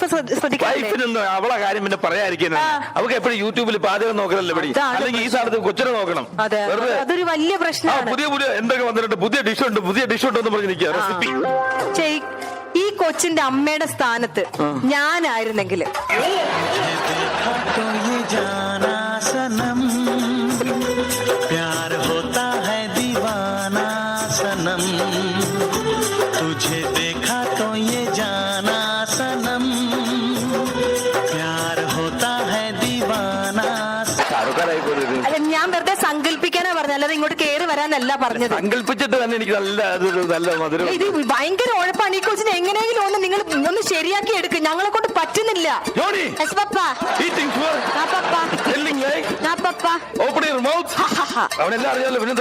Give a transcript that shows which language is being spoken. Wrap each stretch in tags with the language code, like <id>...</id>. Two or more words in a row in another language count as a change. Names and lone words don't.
<ml>വൈഫിനൊന്നും അവളെ കാര്യം പിന്നെ പറയാതിരിക്കുന്നത്. അവൾക്ക് എപ്പോഴും യൂട്യൂബിൽ പാചകം നോക്കണല്ലോ പടി, അല്ലെങ്കിൽ ഈ സാധനത്ത് കൊച്ചിനെ നോക്കണം. അതൊരു വലിയ പ്രശ്നമാണ്. പുതിയ എന്തൊക്കെ വന്നിട്ടുണ്ട്, പുതിയ ഡിഷ് ഉണ്ടെന്ന് പറഞ്ഞ് നിൽക്കുക. റെസിപ്പി. ഈ കൊച്ചിന്റെ അമ്മയുടെ സ്ഥാനത്ത് ഞാനായിരുന്നെങ്കിൽ</ml> <hi>प्यार होता है दीवाना सनम, तुझे देखा तो ये जाना सनम, प्यार होता है दीवाना.</hi> <ml>അല്ലാതെ ഇങ്ങോട്ട് കേറി വരാനല്ല പറഞ്ഞത്. സങ്കല്പിച്ചിട്ട് തന്നെ എനിക്ക് നല്ല മധുരം. ഇത് ഭയങ്കര ഉഴപ്പാണ്. ഈ കൊച്ചിനെ എങ്ങനെയെങ്കിലും ഒന്ന് നിങ്ങൾ ഒന്ന് ശരിയാക്കി എടുക്കും. ഞങ്ങളെ കൊണ്ട് പറ്റുന്നില്ല.</ml> <en>Yes, Papa.</en> <ml>ആ, Papa. ആ, Papa. അവനെല്ലാം അറിയാലോ. പിന്നെ</ml>